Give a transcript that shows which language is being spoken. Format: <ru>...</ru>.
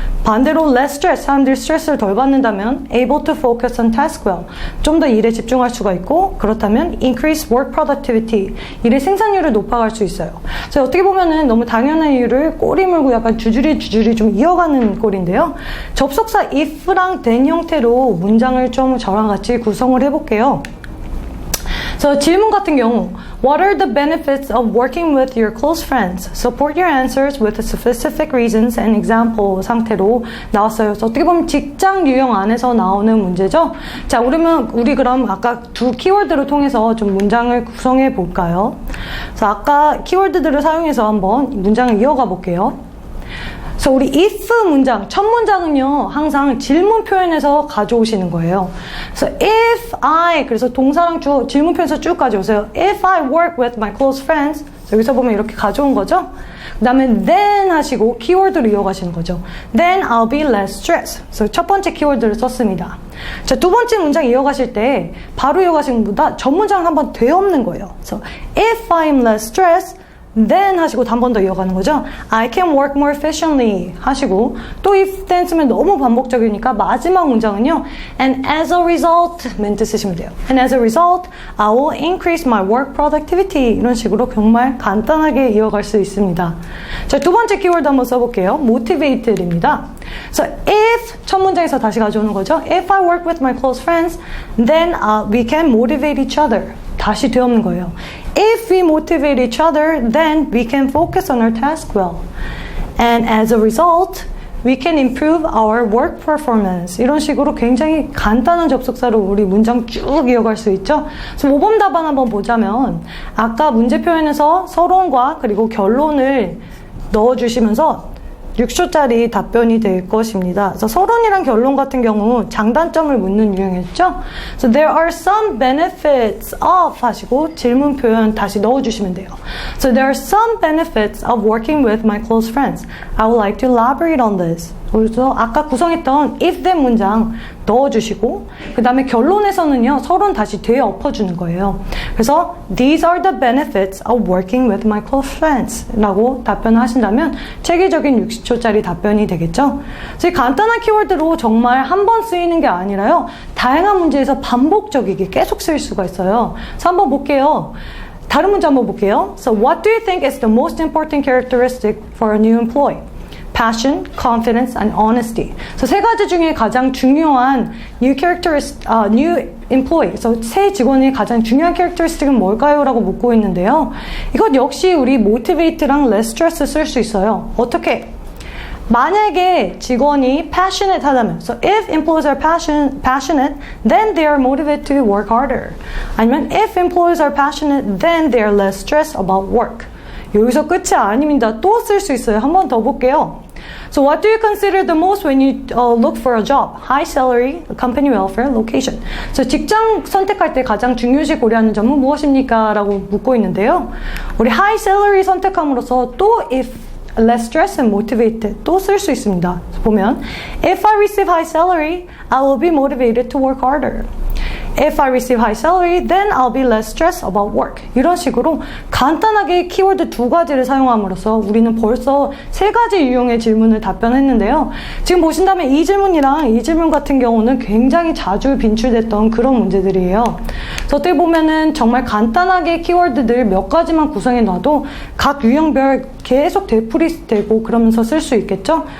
<ko>반대로</ko> <en>less stress,</en> <ko>사람들이 스트레스를 덜 받는다면</ko> <en>able to focus on task well,</en> <ko>좀 더 일에 집중할 수가 있고, 그렇다면</ko> <en>increase work productivity,</en> <ko>일의 생산율을 높아갈 수 있어요. 그래서 어떻게 보면은 너무 당연한 이유를 꼬리 물고 약간 주주리 좀 이어가는 꼴인데요. 접속사 if랑 then 형태로 문장을 좀 저랑 같이 구성을 해볼게요. 그래서 질문 같은 경우,</ko> <en>What are the benefits of working with your close friends? Support your answers with specific reasons and example</en> <ko>상태로 나왔어요. 그래서 어떻게 보면 직장 유형 안에서 나오는 문제죠. 자, 우리 그럼 아까 2 키워드를 통해서 좀 문장을 구성해 볼까요? 그래서 아까 키워드들을 사용해서 한번 문장을 이어가 볼게요. 그래서 우리 if 문장, 첫 문장은요, 항상 질문 표현에서 가져오시는 거예요. 그래서 if I, 그래서 동사랑 주어 질문 표현에서 쭉 가져오세요.</ko> <en>If I work with my close friends,</en> <ko>여기서 보면 이렇게 가져온 거죠. 그 다음에 then 하시고 키워드로 이어가시는 거죠.</ko> <en>Then I'll be less stressed.</en> <ko>그래서 첫 번째 키워드를 썼습니다. 자, 2번째 문장 이어가실 때 바로 이어가시는 것보다 전 문장을 한번 되엎는 거예요. 그래서</ko> <en>if I'm less stressed, then</en> <ko>하시고 한 번 더 이어가는 거죠.</ko> <en>I can work more efficiently</en> <ko>하시고, 또</ko> <en>if then</en> <ko>쓰면 너무 반복적이니까 마지막 문장은요,</ko> <en>and as a result</en> <ko>멘트 쓰시면 돼요.</ko> <en>And as a result, I will increase my work productivity.</en> <ko>이런 식으로 정말 간단하게 이어갈 수 있습니다. 자, 2번째 키워드 한번 써볼게요. motivated입니다. 그래서 if 첫 문장에서 다시 가져오는 거죠.</ko> <en>If I work with my close friends, then we can motivate each other.</en> <ko>다시 되없는 거예요.</ko> <en>If we motivate each other, then we can focus on our task well. And as a result, we can improve our work performance.</en> <ko>이런 식으로 굉장히 간단한 접속사로 우리 문장 쭉 이어갈 수 있죠. 그래서 모범 답안 한번 보자면, 아까 문제 표현에서 서론과 그리고 결론을 넣어주시면서 6초짜리 답변이 될 것입니다. 그래서 서론이랑 결론 같은 경우 장단점을 묻는 유형이었죠.</ko> <en>So there are some benefits of</en> <ko>하시고 질문 표현 다시 넣어주시면 돼요.</ko> <en>So there are some benefits of working with my close friends. I would like to elaborate on this.</en> <ko>그래서 아까 구성했던 if then 문장 넣어주시고 그 다음에 결론에서는요 서론 다시 되엎어주는 거예요.</ko> <en>그래서 These are the benefits of working with my close friends</en> <ko>라고 답변을 하신다면 체계적인 60초짜리 답변이 되겠죠. 그래서 이 간단한 키워드로 정말 한 번 쓰이는 게 아니라요 다양한 문제에서 반복적이게 계속 쓰일 수가 있어요. 그래서 한번 볼게요. 다른 문제 한번 볼게요.</ko> <en>So what do you think is the most important characteristic for a new employee? Passion, confidence, and honesty.</en> <ko>그래서 세 가지 중에 가장 중요한 new employee. 그래서 새 직원의 가장 중요한 characteristic은 뭘까요? 라고 묻고 있는데요. 이것 역시 우리 motivate랑 less stress 쓸 수 있어요. 어떻게? 만약에 직원이 passionate 하다면,</ko> <en>so if employees are passionate, then they are motivated to work harder. 아니면 if employees are passionate, then they are less stressed about work.</en> <ko>여기서 끝이 아닙니다. 또 쓸 수 있어요. 한 번 더 볼게요.</ko> <en>So what do you consider the most when you look for a job? High salary, company welfare, location.</en> <ko>So 직장 선택할 때 가장 중요시 고려하는 점은 무엇입니까? 라고 묻고 있는데요. 우리 high salary 선택함으로써 또</ko> <en>if less stress and motivated</en> <ko>또 쓸 수 있습니다.</ko> <en>보면 if I receive high salary, I will be motivated to work harder. If I receive high salary, then I'll be less stressed about work.</en> <ko>이런 식으로 간단하게 키워드 두 가지를 사용함으로써 우리는 벌써 세 가지 유형의 질문을 답변했는데요. 지금 보신다면 이 질문이랑 이 질문 같은 경우는 굉장히 자주 빈출됐던 그런 문제들이에요. 그래서 어떻게 보면은 정말 간단하게 키워드들 몇 가지만 구성해 놔도 각 유형별 계속 되풀이되고 그러면서 쓸 수 있겠죠.</ko>